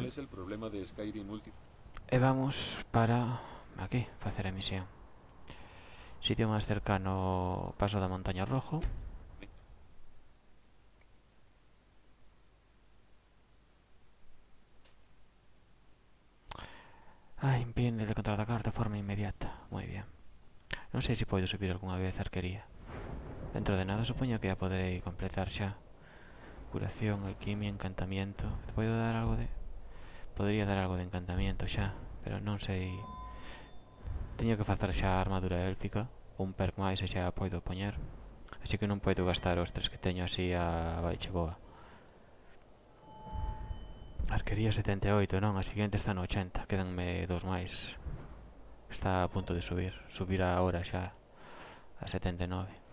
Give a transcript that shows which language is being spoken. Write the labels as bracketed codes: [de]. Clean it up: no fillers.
[es] cuál es el problema de Skyrim Ultimate? [gl] E vamos para aquí, facer a misión. Sitio máis cercano, Paso da Montaña Rojo. [es] Impídele contraatacar de forma inmediata. [gl] Moi bien. Non sei se podo subir algunha vez a arquería. Dentro de nada supoño que ya poderei completar xa. Curación, alquimia, encantamiento. Podo dar algo de... Podría dar algo de encantamiento xa, pero non sei... Teño que facer xa a armadura élfica, un perk máis e xa a podo poñer. Así que non podo gastar os 3 que teño así a baixe boa. Arquería 78, non, a seguinte está no 80, quedanme 2 máis. Está a punto de subir, subirá ahora xa a 79.